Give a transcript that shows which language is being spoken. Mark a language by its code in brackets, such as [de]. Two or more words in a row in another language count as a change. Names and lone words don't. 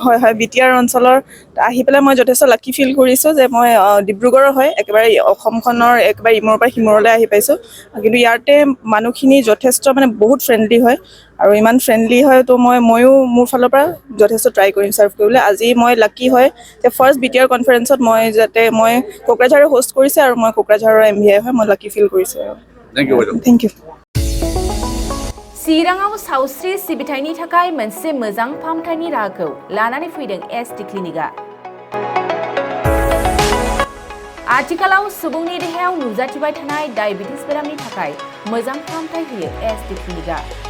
[as] হয় হয় BTR অঞ্চলৰ আহি পেলাই মই যথেষ্ট [en] lucky feel [as] কৰিছোঁ যে মই ডিব্ৰুগড়ৰ হয় একেবাৰে অসমখনৰ একেবাৰে ইমূৰৰ পৰা সিমূৰলৈ আহি পাইছোঁ কিন্তু ইয়াতে মানুহখিনি যথেষ্ট মানে বহুত ফ্ৰেণ্ডলি হয় আৰু ইমান ফ্ৰেণ্ডলি হয় তো ময়ো মোৰ ফালৰ পৰা যথেষ্ট ট্ৰাই কৰিম ছাৰ্ভ কৰিবলৈ আজি মই লাকি হয় যে ফাৰ্ষ্ট BTR কনফাৰেঞ্চত মই কোকৰাঝাৰে হোষ্ট কৰিছে আৰু মই কোকৰাঝাৰৰ MVI হয় মই [en] lucky feel [as] কৰিছোঁ [en] thank you বাইদেউ thank you [brx] चिराङाव सावस्रि सिबिथायनि थाखाय मोनसे मोजां फाहामथायनि राहाखौ लानानै फैदों SD क्लिनिकआ आथिखालाव सुबुंनि देहायाव नुजाथिबाय थानाय डायबिटिस बेरामनि थाखाय मोजां फाहामथाय होयो SD क्लिनिकआ